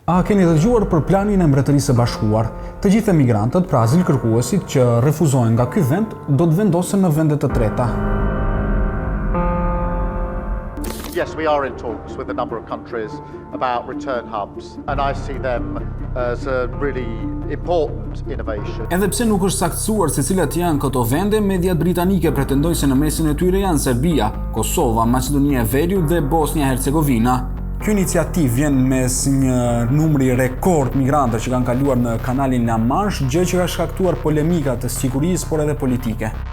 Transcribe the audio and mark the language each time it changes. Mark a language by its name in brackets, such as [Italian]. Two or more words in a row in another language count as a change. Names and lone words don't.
[Albanian] A keni dëgjuar për planin e Mbretërisë së Bashkuar? Të gjithë emigrantët, pra azil kërkuesit që refuzohen nga ky vend, do të vendosen në vende të treta. [English] Yes, we are in talks with a number of countries about return hubs, and I see them as a really important innovation. [Albanian] Edhe pse nuk është saktësuar se cilat janë këto vende, mediat britanike pretendojnë se në mesin e tyre janë Serbia, Kosova, Maqedonia e Veriut dhe Bosnia-Hercegovina. Kjo iniciativë vjen mes një numri rekord migrantësh që kanë kaluar në kanalin La Manche, gjë që ka shkaktuar polemika të sigurisë por edhe politike.